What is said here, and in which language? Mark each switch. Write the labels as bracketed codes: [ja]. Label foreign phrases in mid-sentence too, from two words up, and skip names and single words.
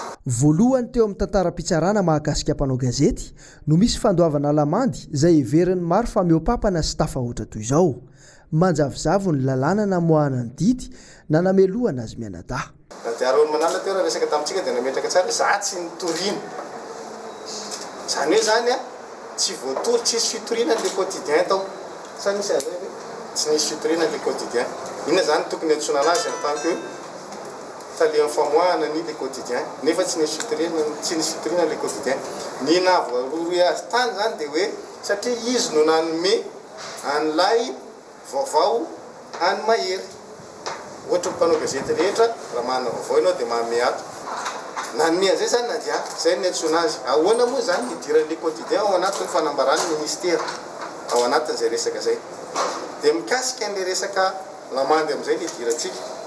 [mg] voalohany teo amin'ny tantara-pitsarana mahakasika mpanao gazety no misy fandoavana lamandy izay everiny maro fa miopampana sy tafahoatra toy izao manjavozavo ny lalàna namoahana ny didy na namelohana azy mianada Raoul Malala teo raha resaka tamintsika dia nametraka tsara za tsy nitoriana zany hoe zany tsy voatory tsisy fitoriana le quotidien tao sa misy azy hoe tsy nisy fitoriana le quotidien inona zany tokony atsoina anazy [fr] en tant que [mg] talian'ny famoahana ny le quotidien nefa tsy nisy fitoriana le quotidien ny nahavoarory azy tany zany dia hoe satria izy no nanome an'ilay vaovao any mahery ohatra mpanao gazety rehetra raha manana vaovao ianao dia manome ato nanome an'izay zany nadia zay ny antsoina azy ahoana moa zany nidiran'le quotidien ao anatin'ny fanambarany ministera ao anatin'izay resaka zay dia mikasika an'le resaka lamandy amin'izay le dirantsika